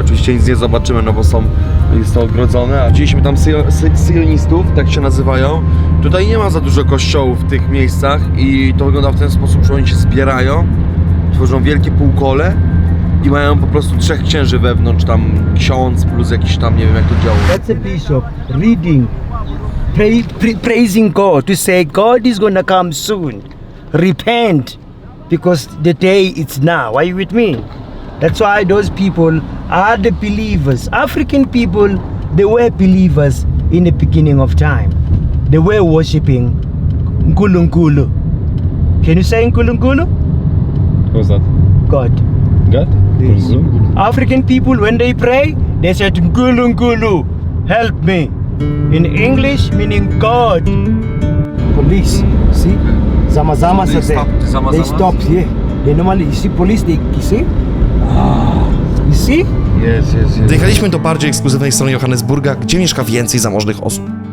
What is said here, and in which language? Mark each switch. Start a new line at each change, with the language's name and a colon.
Polish: Oczywiście nic nie zobaczymy, no bo jest to ogrodzone, a widzieliśmy tam sionistów, tak się nazywają. Tutaj nie ma za dużo kościołów w tych miejscach i to wygląda w ten sposób, że oni się zbierają, tworzą wielkie półkole i mają po prostu 3 księży wewnątrz, tam ksiądz plus jakiś tam, nie wiem jak to działa.
English: That's a bishop reading, praising God to say God is gonna come soon. Repent, because the day it's now. Are you with me? That's why those people are the believers. African people, they were believers in the beginning of time. They were worshipping Nkulunkulu. Can you say Nkulunkulu? What's that? God. God? Yes. African people, when they pray, they said Nkulunkulu, help me. In English, meaning God. Police, see? Zamazamas They are there. stopped the Zamazamas? They stopped, yeah. They normally, you see police, you see? You see?
Polish: Jest. Dojechaliśmy do bardziej ekskluzywnej strony Johannesburga, gdzie mieszka więcej zamożnych osób.